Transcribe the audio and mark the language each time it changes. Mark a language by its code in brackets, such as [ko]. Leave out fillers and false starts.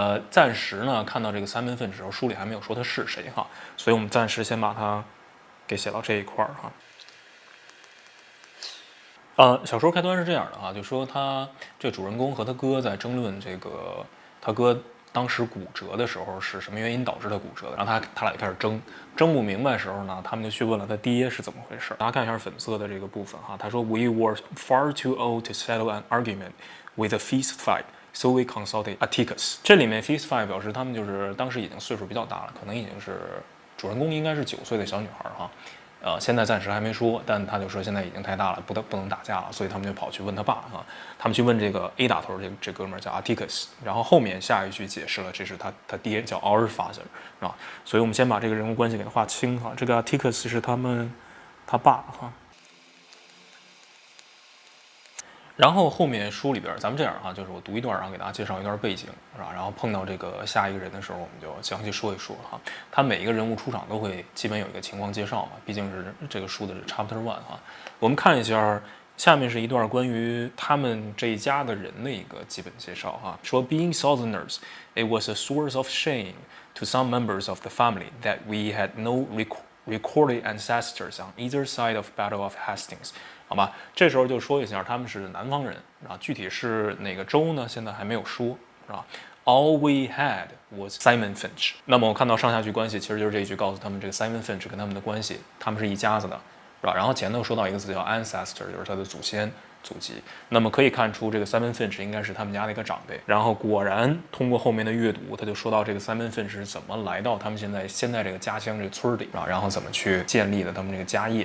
[zh] 暂时呢看到这个 Simon Finch 的时候，书里还没有说他是谁所以我们暂时先把他给写到这一块小说开端是这样的就说他这主人公和他哥在争论这个他哥当时骨折的时候是什么原因导致他骨折的，然后他俩就开始争不明白的时候呢，他们就去问了他爹是怎么回事。大家看一下粉色的这个部分他说 [en] We were far too old to settle an argument with a feast fight, so we consulted Atticus。 [zh] 这里面 feast fight 表示他们就是当时已经岁数比较大了，可能已经是主人公应该是9岁的小女孩现在暂时还没说，但他就说现在已经太大了，不能打架了，所以他们就跑去问他爸他们去问这个 A 打头这哥们儿叫 Atticus， 然后后面下一句解释了这是他爹叫 [en] Our Father [zh] 所以我们先把这个人物关系给他划清这个 Atticus 是他爸然后后面书里边咱们这样就是我读一段，然后给大家介绍一段背景是吧？然后碰到这个下一个人的时候，我们就详细说一说他每一个人物出场都会基本有一个情况介绍毕竟是这个书的 Chapter One我们看一下，下面是一段关于他们这一家的人的一个基本介绍说 [en] Being Southerners, it was a source of shame to some members of the family that we had no recorded ancestors on either side of Battle of Hastings。 [zh] 好吧，这时候就说一下他们是南方人具体是哪个州呢？现在还没有说 [en] All we had was Simon Finch。 [zh] 那么我看到上下句关系，其实就是这一句告诉他们这个 Simon Finch 跟他们的关系，他们是一家子的，是吧？然后前头说到一个词叫 ancestor， 就是他的祖先。祖籍，那么可以看出这个 Simon Finch 应该是他们家的一个长辈。然后果然通过后面的阅读，他就说到这个 Simon Finch 是怎么来到他们现在这个家乡这个村里然后怎么去建立的他们这个家业。